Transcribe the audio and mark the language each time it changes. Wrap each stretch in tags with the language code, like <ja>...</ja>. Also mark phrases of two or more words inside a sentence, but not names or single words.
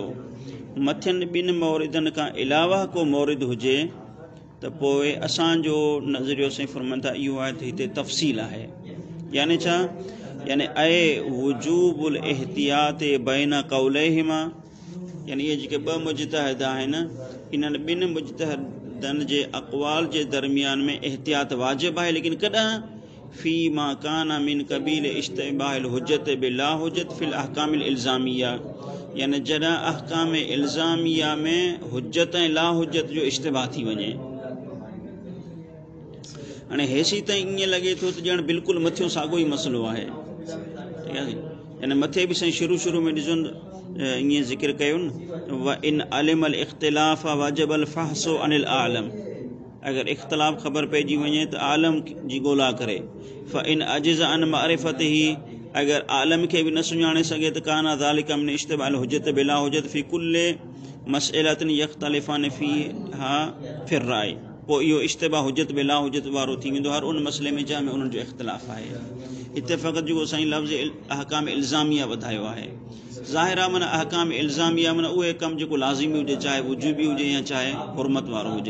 <sd>मथियनि ॿिनि मौरिदनि खां अलावा को मौरिद हुजे त पोइ असांजो नज़रियो साईं फरमाइनि था इहो आहे त हिते तफ़सील आहे। याने छा, याने</sd> <ar>وجوب الاحتياط بين قوليهما,</ar> <sd>यानी इहे जेके ॿ मुजतहिद आहिनि, इन्हनि ॿिनि मुजतहिदनि जे अक़वाल जे दरमियान में एहतियात वाजिब आहे। लेकिन कॾहिं</sd> <ar>في ما كان من قبيل اشتباه الحجة بلا حجة في الأحكام الإلزامية,</ar> <sd>यानी जॾहिं अहकाम इल्ज़ामिया में हुजत ऐं ला हुजत जो इश्तिबाह थी वञे। हाणे हेसी ताईं ईअं लॻे थो त ॼण बिल्कुलु मथियो साॻियो ई मसइलो आहे, ठीक आहे। यानी मथे बि साईं शुरू में ॾिसो ईअं ज़िक्र कयो न,</sd> <ar>وإن علم الاختلاف وجب الفحص عن الأعلم.</ar> <sd>अगरि इख़्तिलाफ़ ख़बर पइजी वञे त आलम जी ॻोल्हा करे।</sd> <ar>فإن عجز عن معرفته,</ar> <sd>अगरि आलम खे बि न सुञाणे सघे त</sd> <ar>كان ذلك من اشتباه الحجة بلا حجة في كل مسألة يختلفان فيها في الرأي.</ar> <sd>पोइ इहो इश्तिबा</sd> <ar>حجة بلا حجة</ar> <sd>वारो थी वेंदो हर उन मसइले में जंहिं में उन्हनि जो इख़्तिलाफ़ आहे। हिते फ़क़ति जेको साईं लफ़्ज़ अहकाम इल्ज़ामिया वधायो आहे। ज़ाहिर आहे माना अहकाम इल्ज़ामिया माना उहे कमु जेको लाज़िमी हुजे, चाहे वुजूबी हुजे या चाहे हुरमत वारो हुजे।</sd>